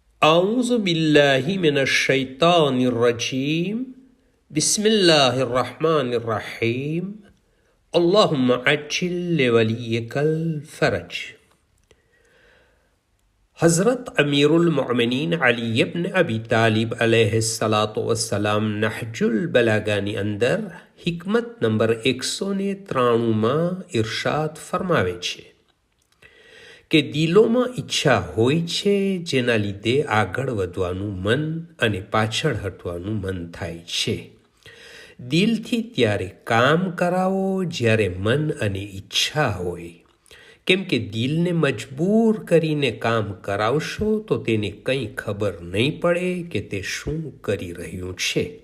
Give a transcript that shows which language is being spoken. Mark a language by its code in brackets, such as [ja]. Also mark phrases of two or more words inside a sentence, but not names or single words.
[ar] أعوذ بالله من الشيطان الرجيم بسم الله الرحمن الرحيم اللهم عجل لوليك الفرج. [gu] हज़रत अमीरुल मोमिनीन अली इब्न अबी तालिब [ar] عليه الصلاة والسلام [gu] नहजुल बलागाની અંદર हिकमत નંબર 193માં ઇરશાદ ફરમાવે છે કે દિલોમાં ઈચ્છા હોય છે જેના લીધે આગળ વધવાનું મન અને પાછળ હટવાનું મન થાય છે. દિલથી ત્યારે કામ કરાવો જ્યારે મન અને ઈચ્છા હોય, કેમ કે દિલને મજબૂર કરીને કામ કરાવશો તો તેને કંઈ ખબર નહીં પડે કે તે શું કરી રહ્યું છે.